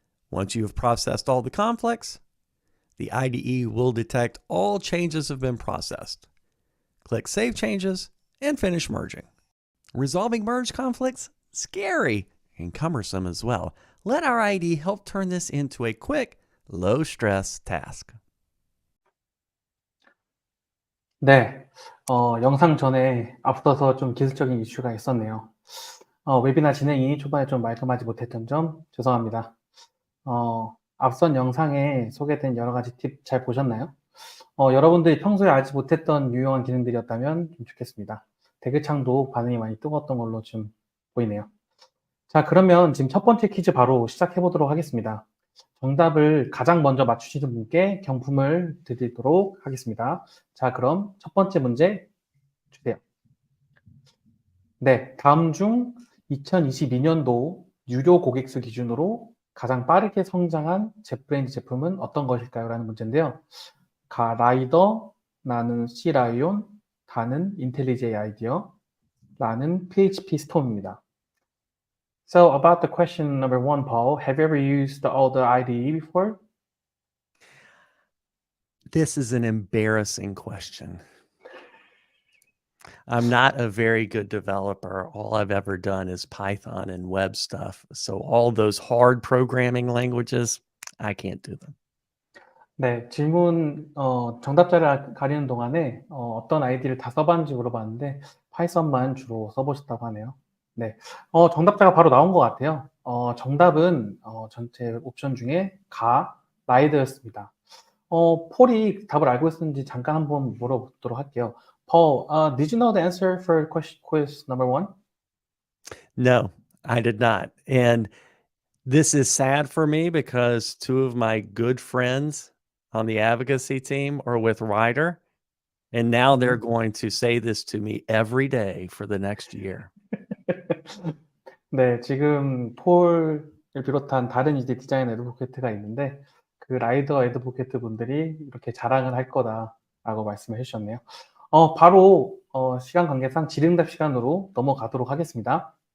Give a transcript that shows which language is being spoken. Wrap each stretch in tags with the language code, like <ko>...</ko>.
<en>Once you have processed all the conflicts, the IDE will detect all changes have been processed. Click Save Changes and finish merging. Resolving merge conflicts? Scary and cumbersome as well. Let our IDE help turn this into a quick, low-stress task.</en> <ko>네, 영상 전에 앞서서 좀 기술적인 이슈가 있었네요. 웨비나 진행이 초반에 좀 말끔하지 못했던 점 죄송합니다. 앞선 영상에 소개된 여러 가지 팁 잘 보셨나요? 여러분들이 평소에 알지 못했던 유용한 기능들이었다면 좀 좋겠습니다. 댓글창도 반응이 많이 뜨거웠던 걸로 좀 보이네요. 자, 그러면 지금 첫 번째 퀴즈 바로 시작해 보도록 하겠습니다. 정답을 가장 먼저 맞추시는 분께 경품을 드리도록 하겠습니다. 자, 그럼 첫 번째 문제 주세요. 네, 다음 중 2022년도 유료 고객 수 기준으로 가장 빠르게 성장한 jetbrains 제품은 어떤 것일까요? 라는 문제인데요. 라이더, 나는 C라이온, 다는 인텔리제이 아이디어, 라는 PHP 스톰입니다.</ko> <en>So about the question number 1, Paul, have you ever used the older IDE before? This is an embarrassing question. I'm not a very good developer. All I've ever done is Python and web stuff. So all those hard programming languages, I can't do them.</en> <ko>네, 질문 정답자를 가리는 동안에 어떤 아이디를 다 써봤는지 물어봤는데 파이썬만 주로 써보셨다고 하네요. 네, 정답자가 바로 나온 것 같아요. 정답은 전체 옵션 중에 라이더였습니다. 폴이 답을 알고 있었는지 잠깐 한번 물어보도록 할게요.</ko> <en>Paul, did you know the answer for quiz number 1? No, I did not. And this is sad for me because two of my good friends on the advocacy team are with Ryder, and now they're going to say this to me every day for the next year.</en> <ko>네, 지금 폴을 비롯한 다른 이제 디자인 애드보케이트가 있는데 그 라이더 애드보케이트 분들이 이렇게 자랑을 할 거다라고 말씀을 해주셨네요. 바로 시간 관계상 질의응답 시간으로 넘어가도록 하겠습니다.</ko>